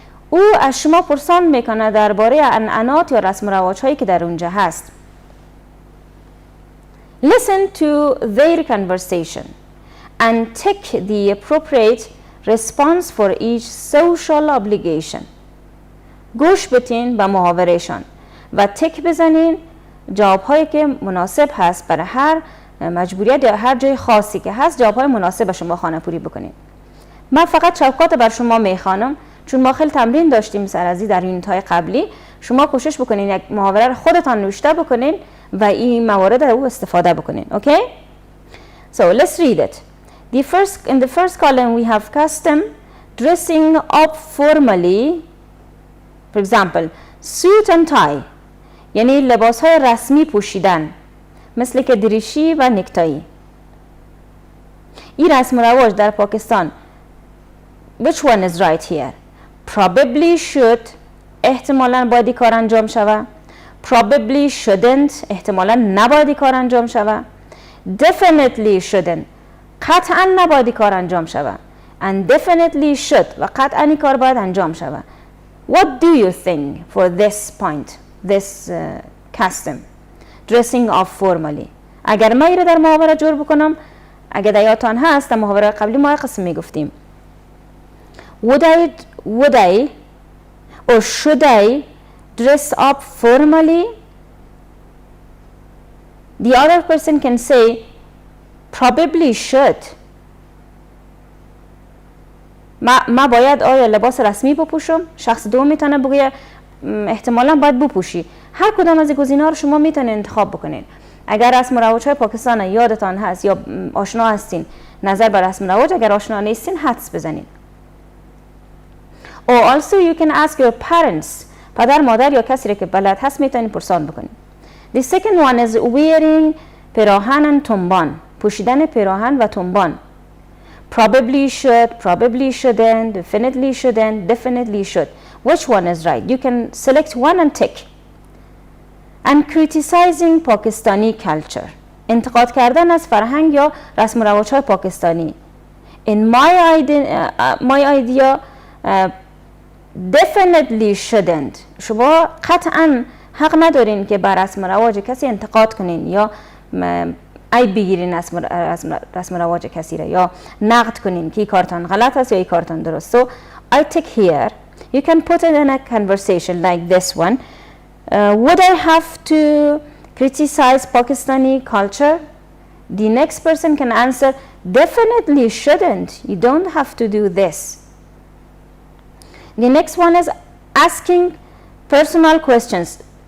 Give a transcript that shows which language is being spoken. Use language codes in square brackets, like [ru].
[fa] او از شما پرسان میکنه درباره عنعنات یا رسم و رواج هایی که در اونجا هست. [en] Listen to their conversation and take the appropriate response for each social obligation. [fa] گوش بتین به محاورهشان و تک بزنین جواب هایی که مناسب هست برای هر مجبوریت یا هر جای خاصی که هست جواب های مناسب شما خانه پوری بکنین. من فقط چوکات بر شما میخوانم چون ما خیلی تمرین داشتیم سرازی در یونیت های قبلی. شما کوشش بکنین یک محاوره رو خودتان نوشته بکنین و این موارد رو استفاده بکنین. [en] Okay? So let's read it. In the first column we have custom, dressing up formally. For example, suit and tie. [fa] یعنی لباس های رسمی پوشیدن مثل که دریشی و نکتایی. این رسم و رواج در پاکستان. [en] Which one is right here? Probably should. [fa] احتمالاً باید کار انجام شود. [en] Probably shouldn't. [fa] احتمالاً نباید کار انجام شود. [en] Definitely shouldn't. [fa] قطعاً نباید کار انجام شود. [en] And definitely should. [fa] و قطعاً کار باید انجام شود. [en] What do you think for this point? This custom. Dressing up formally. [fa] اگر من ایره در محاوره جور بکنم اگر در یادتان هست در محاوره قبلی ما قسم میگفتیم. [en] Would I or should I dress up formally? The other person can say probably should. [fa] ما باید آیا لباس رسمی بپوشم؟ شخص دوم میتونه بگه احتمالاً باید بپوشی. هر کدام از این گزینه‌ها رو شما میتونید انتخاب بکنید. اگر رسم و رواج‌های پاکستان یادتان هست یا آشنا هستین نظر بر رسم و رواج اگر آشنا نیستین حدس بزنید. [en] Or also you can ask your parents. [fa] پدر مادر یا کسی که بلد هست میتونید پرسان بکنید. [en] The second one is wearing پیراهن and تنبان. [fa] پوشیدن پیراهن و تنبان. [en] Probably should, probably shouldn't, definitely shouldn't, definitely should. Which one is right? You can select one and tick. And criticizing Pakistani culture. [fa] انتقاد کردن از فرهنگ یا رسم و رواج‌های پاکستانی. [en] In my idea definitely shouldn't. [fa] شما قطعا حق ندارین که بر رسم و رواج کسی انتقاد کنین یا عیب بگیرین رسم و رواج کسی را یا نقد کنین که این کارتان غلط است یا این کارتان درست. [en] So I take here. You can put it in a conversation like this one. Would I have to criticize Pakistani culture? The next person can answer, definitely shouldn't. You don't have to do this. The next one is asking personal questions.